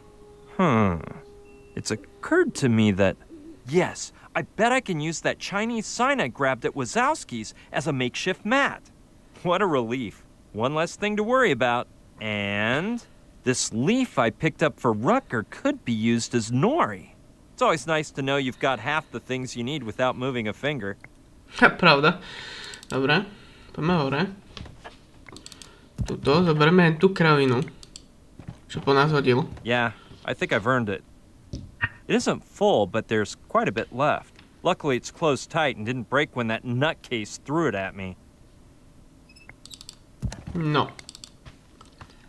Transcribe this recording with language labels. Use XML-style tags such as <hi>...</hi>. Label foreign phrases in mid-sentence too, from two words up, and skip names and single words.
<en>It's occurred to me that, yes, I bet I can use that Chinese sign I grabbed at Wazowski's as a makeshift mat. What a relief. One less thing to worry about. And this leaf I picked up for Rutger could be used as nori. It's always nice to know you've got half the things you need without moving a finger.</en> <sk>Pravda. Dobre, poďme hore. Tuto, zoberieme len tú kravinu, čo po nás hodil.</sk> <en>Yeah, I think I've earned it. It isn't full, but there's quite a bit left. Luckily, it's closed tight and didn't break when that nutcase threw it at me. No.</en>